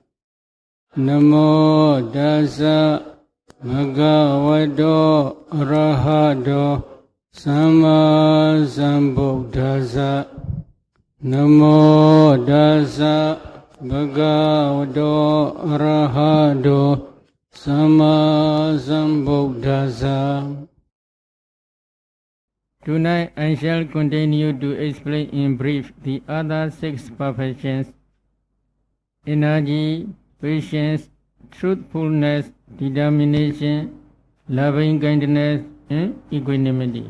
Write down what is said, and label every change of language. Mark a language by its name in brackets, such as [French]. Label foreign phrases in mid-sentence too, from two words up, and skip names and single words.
[Pali] Namo Tassa Bhagavato Arahato Samma Sambuddhassa. Namo Tassa Bhagavato Arahato Samma Sambuddhassa. [English] Tonight I shall continue to explain in brief the other 6 perfections: energy, patience, truthfulness, determination, loving kindness, and equanimity.